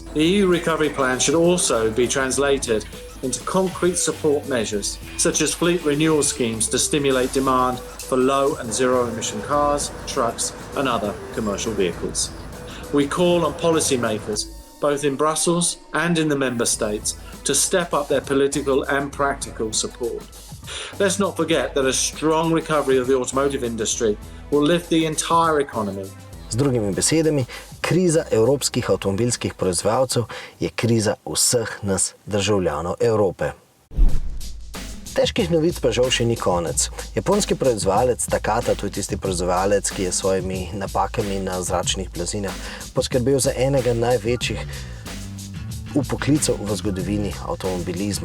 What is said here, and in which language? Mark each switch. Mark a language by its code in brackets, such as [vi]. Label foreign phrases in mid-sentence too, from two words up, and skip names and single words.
[en] The EU recovery plan should also be translated into concrete support measures, such as fleet renewal schemes to stimulate demand for low and zero-emission cars, trucks and other commercial vehicles. We call on policymakers, both in Brussels and in the member states, to step up their political and practical support. Let's not forget that a strong recovery of the automotive industry will lift the entire economy. [sl] Z drugimi besedami, kriza evropskih avtomobilskih proizvajalcev je kriza vseh nas državljanov Evrope. Težkih novic pa žal še ni konec. Japonski proizvajalec Takata, to je tisti proizvajalec, ki je s svojimi napakami na zračnih blazinah poskrbel za enega največjih upoklicev v zgodovini avtomobilizma.